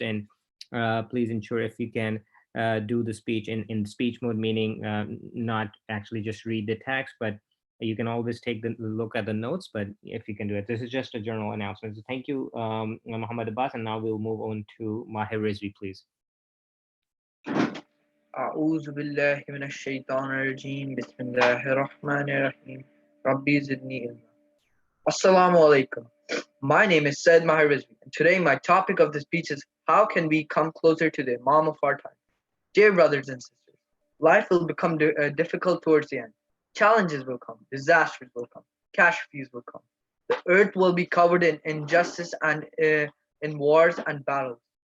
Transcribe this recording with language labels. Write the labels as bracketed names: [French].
[English] And please ensure if you can do the speech in speech mode, meaning not actually just read the text, but you can always take the look at the notes, but if you can do it. This is just a general announcement. So thank you, Muhammad Abbas. And now we'll move on to Mahir Rizvi, please. [Arabic] أعوذ بالله من الشيطان الرجيم بسم الله الرحمن الرحيم ربي زدني علما. [English] Assalamu alaikum. My name is Said Mahir Rizvi, and today my topic of the speech is how can we come closer to the Imam of our time? Dear brothers and sisters, life will become difficult towards the end. Challenges will come, disasters will come, catastrophes will come. The earth will be covered in injustice and in wars and battles.